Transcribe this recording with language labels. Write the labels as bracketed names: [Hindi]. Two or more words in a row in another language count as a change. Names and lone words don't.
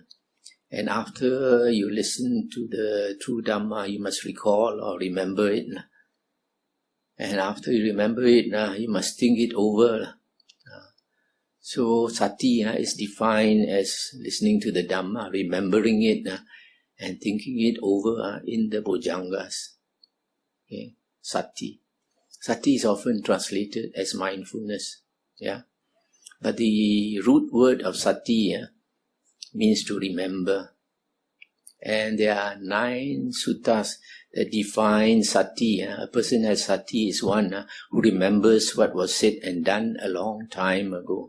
[English] And after you listen to the true Dhamma, you must recall or remember it. And after you remember it, you must think it over. So Sati is defined as listening to the Dhamma, remembering it, and thinking it over in the Bojjhangas. Okay. Sati. Sati is often translated as mindfulness. Yeah. But the root word of Sati means to remember. And there are 9 suttas that define Sati. A person has Sati is one who remembers what was said and done a long time ago.